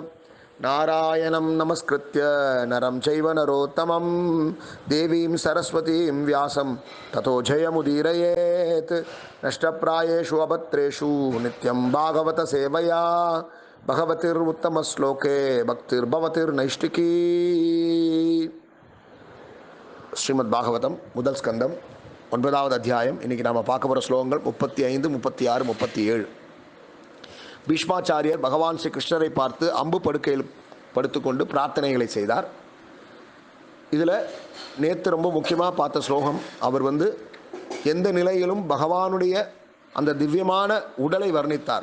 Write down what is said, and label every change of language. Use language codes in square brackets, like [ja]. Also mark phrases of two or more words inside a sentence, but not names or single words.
[sa] नारायणं नमस्कृत्य नरं चैव नरोत्तमम् देवीं सरस्वतीं व्यासं ततो जयमुदीरयेत् नष्टप्रायेषु अभद्रेषु नित्यं भागवत सेवया भगवति उत्तमश्लोके भक्तिर् भवति नैष्ठिकी. [ta] ஸ்ரீமத் பாகவதம் முதல் ஸ்கந்தம் 9வது அத்தியாயம். இன்றைக்கி நாம் பார்க்க போகிற ஸ்லோகங்கள் 35, 36, 37. பீஷ்மாச்சாரியர் பகவான் ஸ்ரீ கிருஷ்ணரை பார்த்து அம்பு படுக்கையில் படுத்துக்கொண்டு பிரார்த்தனைகளை செய்தார். இதில் நேற்று ரொம்ப முக்கியமாக பார்த்த ஸ்லோகம், அவர் எந்த நிலையிலும் பகவானுடைய அந்த திவ்யமான உடலை வர்ணித்தார்.